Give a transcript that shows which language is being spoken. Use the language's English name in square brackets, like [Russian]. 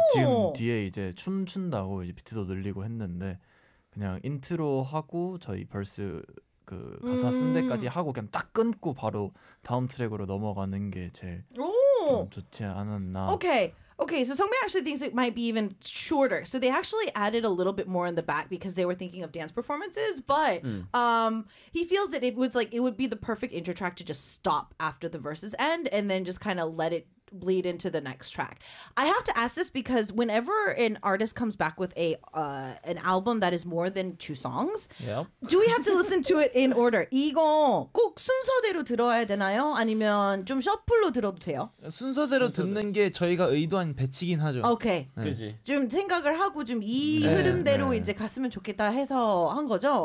[Korean] 지금 뒤에 이제 춤춘다고 이제 비트도 늘리고 했는데 그냥 인트로 하고 저희 벌스 그 가사 쓴 데까지 하고 그냥 딱 끊고 바로 다음 트랙으로 넘어가는 게 제일 좋지 않았나. [English] Okay. Okay, so Songbae actually thinks it might be even shorter. So they actually added a little bit more in the back because they were thinking of dance performances. But he feels that it would be the perfect intro track to just stop after the verses end and then just kind of let it bleed into the next track. I have to ask this because whenever an artist comes back with an album that is more than 2 songs, yeah. Do we have to listen to it in order? [Korean] 이거 꼭 순서대로 들어야 되나요? 아니면 좀 셔플로 들어도 돼요? 순서대로 듣는 게 저희가 의도한 배치긴 하죠. 오케이. [English] Okay. [Korean] 네. 그지. 좀 생각을 하고 좀 이 네, 흐름대로 네. 이제 갔으면 좋겠다 해서 한 거죠.